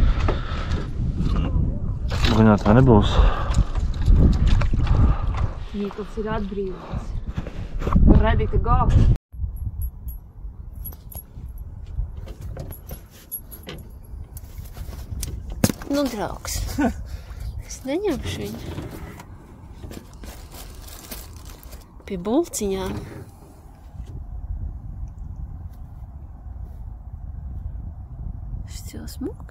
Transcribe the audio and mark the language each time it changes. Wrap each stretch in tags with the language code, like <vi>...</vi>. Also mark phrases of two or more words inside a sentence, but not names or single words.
<lv>Viņā tā nebūs. Mīkls ir atbrīvots.</lv> <en>Ready to go.</en> <lv>Nu, draugs. Es neņemšu viņu. Pie bulciņām. Šis jau smuks.</lv>